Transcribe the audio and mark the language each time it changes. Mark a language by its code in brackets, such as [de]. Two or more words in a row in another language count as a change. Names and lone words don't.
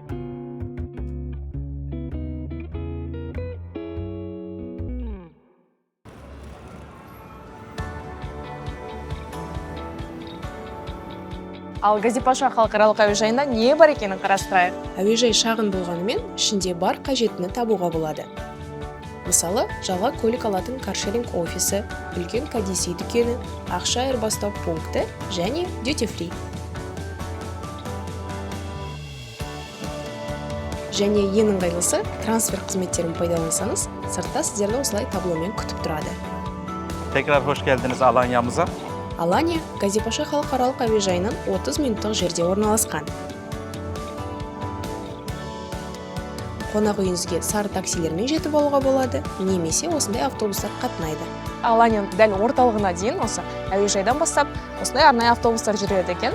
[kk] Ал Гази-Паша халықаралық әуежайында не бар екенін қарастырайық. Әуежай шағын болғанымен, ішінде бар қажеттіні табуға болады. Мысалы, жалға көлік алатын каршеринг офисі, үлкен кәдесый дүкені, ақша айырбастау пункті және [en] duty free. [kk] Және ең ыңғайлысы, трансфер қызметтерін пайдалансаңыз, сыртта сіздерді осылай табломен күтіп тұрады. [tr] Tekrar hoş geldiniz Alanya'mıza. [kk] Алания Гази-Паша халықаралық әуежайынан 30 минуттық жерде орналасқан. Қонақ үйіңізге сары таксилермен жетіп алуға болады, немесе осындай автобустар қатынайды. Аланияның дәл орталығына дейін осы әуежайдан бастап осындай арнайы автобустар жүреді екен.